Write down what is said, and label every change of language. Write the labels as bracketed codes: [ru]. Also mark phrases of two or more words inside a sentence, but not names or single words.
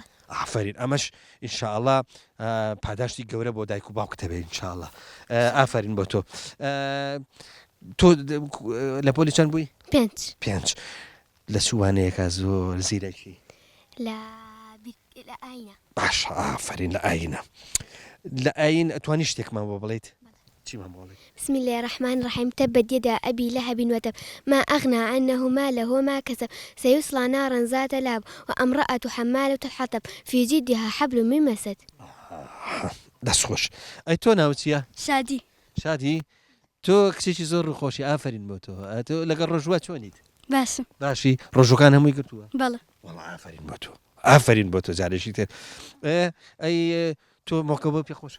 [ckb] ئافرین ئەمەش ئینشاءڵڵا پاداشتی گەورە بۆ دایک و باوکتە بێ ئینشاءڵڵا ئافرین بۆ تۆ تۆ لە پۆلی چەند بووی؟ پێنج لە چوانەیەکە زۆر زیرەکی لە ئاینە باش ئافرین لە ئاینە لە ئاین ئەتوانی شتێکمان بۆ بڵێیت چیمان بۆ بڵێیت؟ [ar] بسم الله الرحمن الرحيم تبت يدا أبي لهب وتب ما أغنى عنه ماله وما كسب سيصلى نارا ذات لهب وامرأة حمالة الحطب في جيدها حبل من مسد [ckb] دەست خۆش ئەی تۆ ناو چییە؟ شادي شادی تۆ کچێکی زۆر ڕووخۆشی ئافرین بۆ تۆ تۆ لەگەڵ ڕۆژوە چۆنیت؟ باشم باشی ڕۆژەکان هەمووی کردووە؟ بەڵێ وەڵا ئافرین بۆ تۆ ئافرین بۆ تۆ جارێکی تر ئەی تۆ مۆکەبە پێ خۆشە؟